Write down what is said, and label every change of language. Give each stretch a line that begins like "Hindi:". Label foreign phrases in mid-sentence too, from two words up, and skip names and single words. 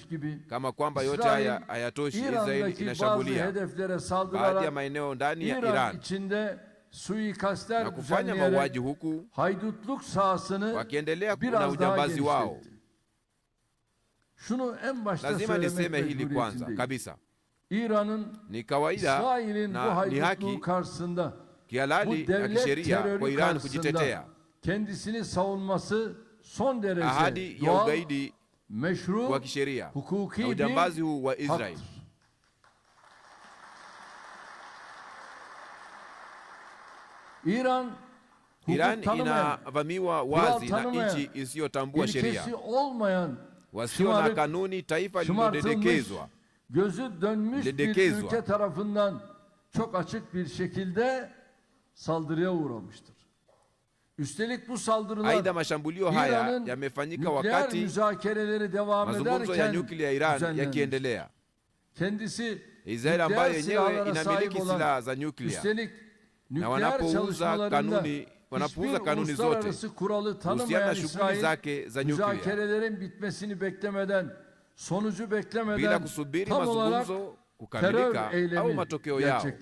Swahili: Kama kwamba yote haya hayatoshi, Israeli inashambulia baadhi ya maeneo ndani ya Iran na kufanya mauaji, huku wakiendelea na ujambazi wao. Lazima niseme hili kwanza kabisa, ni kawaida na ni haki kihalali ya kisheria kwa Iran kujitetea.
Turkish: Kendisini savunması son derece
Swahili: ahadi ya ugaidi wa kisheria na ujambazi huu wa Israel. Iran inavamiwa wazi na nchi isiyotambua sheria, wasio na kanuni, taifa lililodedekezwa,
Turkish: gözü dönmüş bir ülke tarafından çok açık bir şekilde saldırıya uğramıştır. Üstelik bu saldırılar
Swahili: aidha mashambulio haya yamefanyika wakati mazungumzo ya nyuklia ya Iran yakiendelea. Israeli ambayo yenyewe inamiliki silaha za nyuklia, na wanapouza kanuni zote kuhusiana na shughuli zake za nyuklia bila kusubiri mazungumzo kukamilika au matokeo yao.